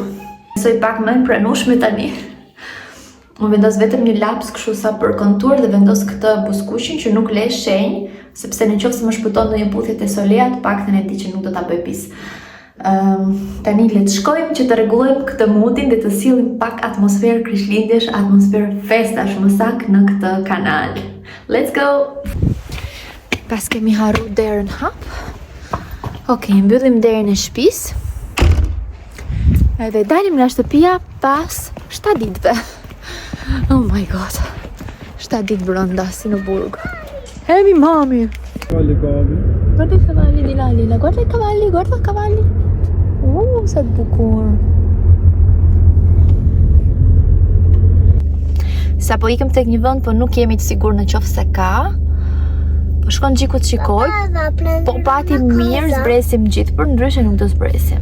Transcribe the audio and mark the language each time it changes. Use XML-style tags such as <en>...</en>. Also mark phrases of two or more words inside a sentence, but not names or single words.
<sq>Mësoj pak më pranueshme tani. Unë vendos vetëm një laps kështu sa për kontur dhe vendos këtë buskuqin që nuk le shenjë, sepse nëse më shpëton ndonjë puthje te solea, të paktën e di që nuk do ta bëj pis. Tani le të shkojmë që të rregullojmë këtë moodin dhe të sillim pak atmosferë Krishtlindjesh, atmosferë festash më saktë në këtë kanal.</sq> <en>Let's go!</en> <sq>Pas kemi harru derën hap. Okej, mbyllim derën e shtëpisë. Edhe dalim nga shtëpia pas 7 ditëve.</sq> <en>Oh my god.</en> <sq>7 ditë brenda si në burg. Hemi mami.</sq> <it>Guarda i cavalli di là, Lila. Guarda i cavalli, guarda i cavalli.</it> <sq>Sa të bukur. Sa po ikëm tek një vend, po nuk jemi të sigurt në qoftë se ka. Po shkon Xhiku të shikoj. Po pati mirë, zbresim gjithë, por ndryshe nuk do zbresim.</sq>